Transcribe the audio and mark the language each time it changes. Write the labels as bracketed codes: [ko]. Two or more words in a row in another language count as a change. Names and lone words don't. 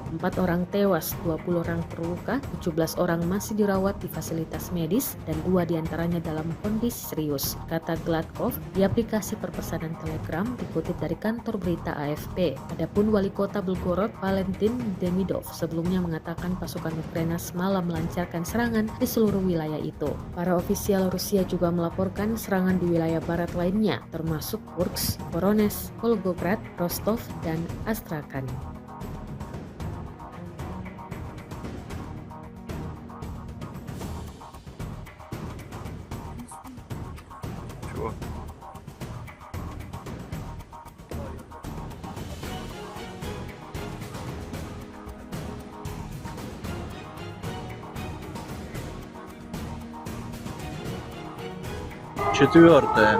[id] 4 orang tewas, 20 orang terluka, 17 orang masih dirawat di fasilitas medis dan 2 diantaranya dalam kondisi serius, kata Gladkov di aplikasi perpesanan Telegram dikutip dari kantor berita AFP. Adapun Wali Kota Belgorod, Valentin Demidov, sebelumnya mengatakan pasukan Ukraina semalam melancarkan serangan di seluruh wilayah itu. Para ofisial Rusia juga melaporkan serangan di wilayah barat lainnya, termasuk Kursk, Voronezh, Volgograd, Rostov, dan Astrakhan. [ru] Чего? Четвертое.